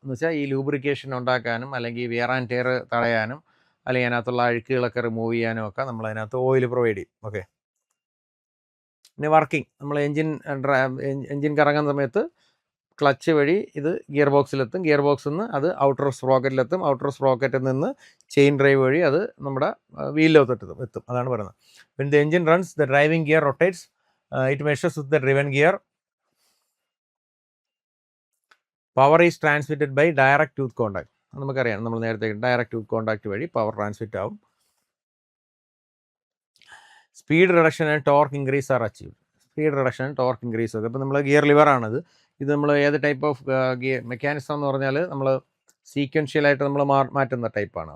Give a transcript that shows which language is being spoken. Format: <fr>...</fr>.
<ml>എന്ന് വെച്ചാൽ ഈ ലൂബ്രിക്കേഷൻ ഉണ്ടാക്കാനും അല്ലെങ്കിൽ വിയർ ആൻഡ് ടയർ തടയാനും അല്ലെങ്കിൽ അതിനകത്തുള്ള അഴുക്കുകളൊക്കെ റിമൂവ് ചെയ്യാനും ഒക്കെ നമ്മൾ അതിനകത്ത് ഓയിൽ പ്രൊവൈഡ് ചെയ്യും. ഓക്കെ, പിന്നെ വർക്കിംഗ്, നമ്മൾ എൻജിൻ കറങ്ങുന്ന സമയത്ത് ക്ലച്ച് വഴി ഇത് ഗിയർ ബോക്സിലെത്തും. ഗിയർ ബോക്സിൽ നിന്ന് അത് ഔട്ടർ സ്പ്രോക്കറ്റിലെത്തും. ഔട്ടർ സ്പ്രോക്കറ്റിൽ നിന്ന് ചെയിൻ ഡ്രൈവ് വഴി അത് നമ്മുടെ വീലിലോട്ട് എത്തും. അതാണ് പറയുന്നത്.</ml> <en>When the engine runs, the driving gear rotates. It measures with the driven gear. Power is transmitted by direct tooth contact.</en> <ml>നമുക്കറിയാം, നമ്മൾ നേരത്തെ ഡയറക്റ്റ് ടൂത്ത് കോൺടാക്ട് വഴി പവർ ട്രാൻസ്മിറ്റ് ആവും.</ml> <en>Speed reduction and torque increase are achieve. Speed reduction and torque increase ഒക്കെ.</en> <ml>ഇപ്പോൾ നമ്മൾ gear ലിവറാണിത്. ഇത് നമ്മൾ ഏത് ടൈപ്പ് ഓഫ് ഗിയർ മെക്കാനിസം എന്ന് പറഞ്ഞാൽ നമ്മൾ സീക്വൻഷ്യലായിട്ട് നമ്മൾ മാറ്റുന്ന ടൈപ്പാണ്.</ml>